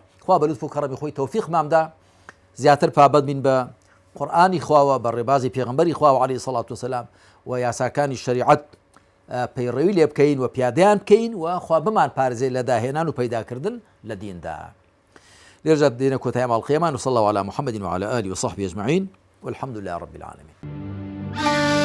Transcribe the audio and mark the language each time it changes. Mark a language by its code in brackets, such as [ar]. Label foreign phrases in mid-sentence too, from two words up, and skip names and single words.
[ckb] خوا بە لوتف و کەڕەمی خۆی تەوفیقماندا زیاتر پابەت بین بە قورئانی خواوە، بە ڕێبازی پێغەمبەری خواوە [ar] عەلەیهی سەڵات وسەلام [ckb] و یاساکانی شەریعەت پەیڕەوی لێ بکەین و پیادەیان بکەین و خوا بمان پارێزێ لە داهێنان و پەیداکردن لە دیندا. لێرجە دێنە کۆتایی ماڵقیەمان [ar] وصلى الله على محمد وعلى آله وصحبه أجمعين والحمد لله رب العالمين.